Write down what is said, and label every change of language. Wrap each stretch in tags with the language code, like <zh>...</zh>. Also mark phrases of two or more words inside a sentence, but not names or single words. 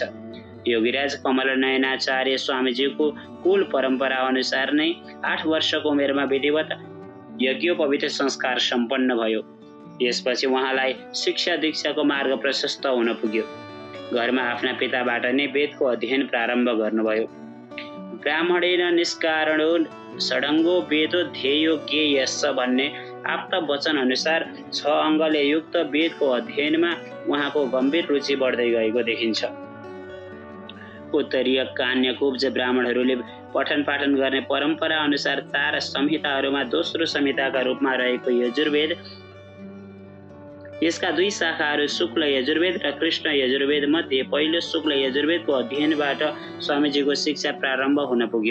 <ne>योगीराज कमल नयनाचार्य स्वामीजीको कुल परम्परा अनुसार नै 8 वर्षको उमेरमा विधिवत यज्ञोपवीत संस्कार सम्पन्न भयो। यसपछि उहाँलाई शिक्षा दीक्षाको मार्ग प्रशस्त हुन पुग्यो। घरमा आफ्ना पिताबाट नै वेदको अध्ययन प्रारम्भ गर्नुभयो।</ne> <sa>ब्राह्मणेन निष्कारणो षडङ्गो वेदो ध्येयो ज्ञेयस्स</sa> <ne>भन्ने आप्त वचन अनुसार 6 अङ्गले युक्त वेदको अध्ययनमा उहाँको गम्भीर रुचि बढ्दै गएको देखिन्छ। उत्तरीय कान्यकुब्ज ब्राह्मणहरूले पठन पाठन गर्ने परम्परा अनुसार 4 संहिताहरूमा दोस्रो संहिताका रूपमा रहेको यजुर्वेद, यसका 2 शाखाहरू शुक्ल यजुर्वेद र कृष्ण यजुर्वेद मध्ये पहिलो शुक्ल यजुर्वेदको अध्ययनबाट स्वामीजीको शिक्षा प्रारम्भ हुन पुग्यो।</ne>